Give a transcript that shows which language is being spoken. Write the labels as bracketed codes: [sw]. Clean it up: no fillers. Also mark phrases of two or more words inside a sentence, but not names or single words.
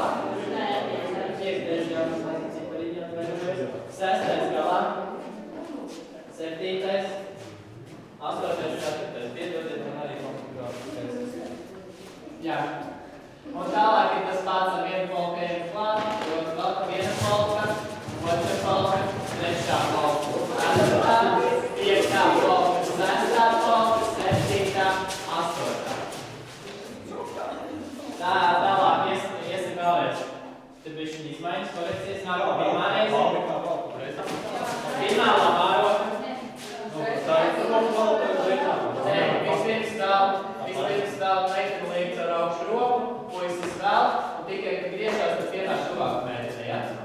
[lv] 5. galā. 6. galā. 7. 8. 4. Piedodiet, man arī komplikācijas. Jā. Un tālāk ir tas pats ar vienu polkējumu klāt, viena polka, otra polka, trešā polka, 4. 5. polka, 6. polka, 7. 8. Tālāk, iesim vēlreiz. Te bišķiņ izmaiņas, korekcijas, nāk pirmā reize. Pirmā labā roka. Nē, vispirms vēl meiteni līdz ar augšu roku, puisis vēl, un tikai, kad griežās, tad pienāk tuvāk meiteni, ja?